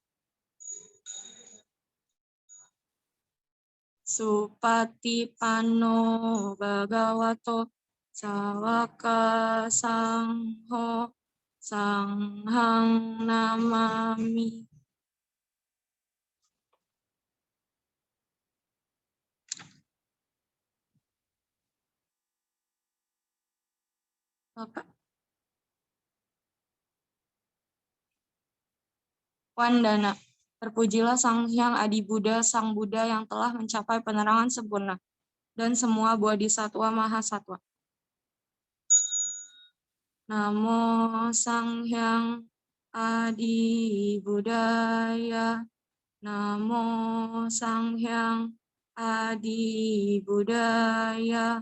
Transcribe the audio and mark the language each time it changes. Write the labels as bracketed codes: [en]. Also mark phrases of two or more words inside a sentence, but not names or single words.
[pi] Supatipanno Bhagavato Sawaka Sangho Sanghang Namami. Bapak. Wandana. [id] Terpujilah Sang Hyang Adi Buddha, Sang Buddha yang telah mencapai penerangan sempurna, dan semua bodhisatwa mahasatwa. [pi] Namo Sang Hyang Adi Buddhaya. Namo Sang Hyang Adi Buddhaya.